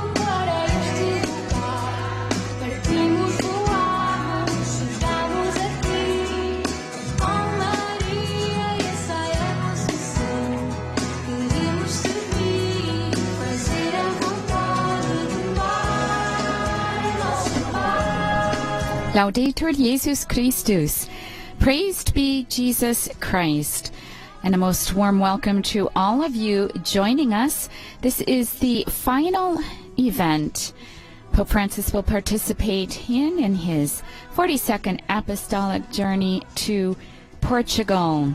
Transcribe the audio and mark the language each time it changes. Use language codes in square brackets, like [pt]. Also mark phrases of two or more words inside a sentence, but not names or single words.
[pt] para este lugar, partimos voamos, chegamos aqui. Oh Maria, essa é a nossa missão. Queremos servir, fazer a vontade do Pai, nosso Pai. [la] Laudetur Jesus Christus. [en] Praised be Jesus Christ. And a most warm welcome to all of you joining us. This is the final event Pope Francis will participate in his 42nd apostolic journey to Portugal.